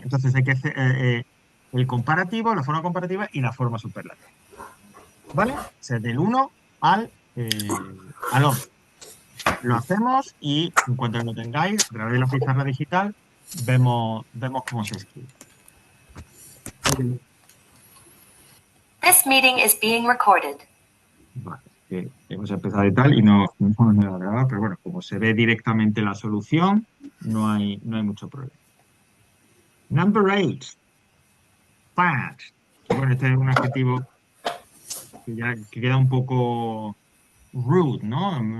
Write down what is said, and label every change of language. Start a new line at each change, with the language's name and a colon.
Spanish: Entonces hay que hacer el comparativo, la forma comparativa y la forma superlativa. ¿Vale? O sea, del 1 al 11. Lo hacemos y en cuanto lo tengáis, a través de la pizarra digital, vemos cómo se escribe.
English: This meeting is being recorded.
Spanish: Vale, que hemos empezado y tal, y no hemos grabado, pero bueno, como se ve directamente la solución, no hay mucho problema.
English: Number 8, fat.
Spanish: Que bueno, este es un adjetivo que queda un poco rude, ¿no?